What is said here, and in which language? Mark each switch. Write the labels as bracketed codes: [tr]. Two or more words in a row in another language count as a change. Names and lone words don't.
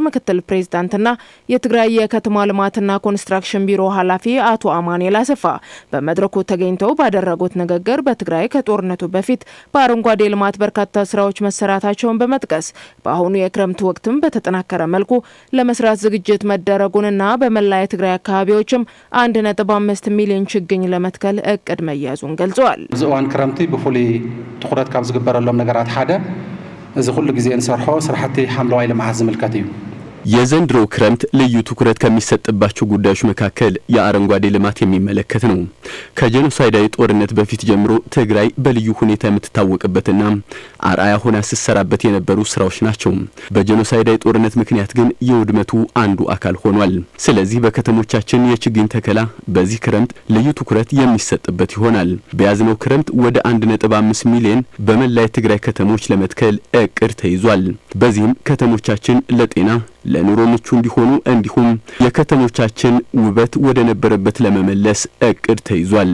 [am] ምክትል ፕሬዝዳንትና የትግራይ የከተማ ልማትና ኮንስትራክሽን ቢሮ ኃላፊ አቶ አማኑኤል አሰፋ በመድረኩ ተገኝተው ባደረጉት ንግግር በትግራይ ከጦርነቱ በፊት በአረንጓዴ ልማት በርካታ ስራዎች መሰራታቸውን በመጥቀስ በአሁኑ የክረምት ወቅትም በተጠናከረ መልኩ ለመስራት ዝግጅት መደረጉንና በመላ የትግራይ አካባቢዎችም 1.5 ሚሊዮን ችግኝ ለመትከል እቅድ መያዙን ገልጸዋል። [ti] ዝዋን ክረምቲ በፉሊ ትኩረት ካብ ዝግበረሎም ነገራት ሓደ እዚ [am] ሁሉ ጊዜ [ti] እንሰርሖ ስራሕቲ ሓምለዋይ ልምዓት ዝምልከት እዩ። [am] የዘንድሮ ክረምት ልዩ ትኩረት ከሚሰጥባቸው ጉዳዮች መካከል የአረንጓዴ ልማት የሚመለከት ነው። ከጄኖሳይዳዊ ጦርነት በፊት ጀምሮ ትግራይ በልዩ ሁኔታ የምትታወቅበትና አርአያ ሆና ስትሰራበት የነበሩ ስራዎች ናቸው። በጄኖሳይዳዊ ጦርነት ምክንያት ግን የውድመቱ አንዱ አካል ሆኗል። ስለዚህ በከተሞቻችን የችግኝ ተከላ በዚህ ክረምት ልዩ ትኩረት የሚሰጥበት ይሆናል። በያዝነው ክረምት ወደ 1.5 ሚሊዮን በመላ የትግራይ ከተሞች ለመትከል እቅድ ተይዟል። በዚህም ከተሞቻችን ለጤና ለኑሮ ምቹ እንዲሆኑ እንዲሁም የከተሞቻችን ውበት ወደ ነበረበት ለመመለስ እቅድ ተይዟል።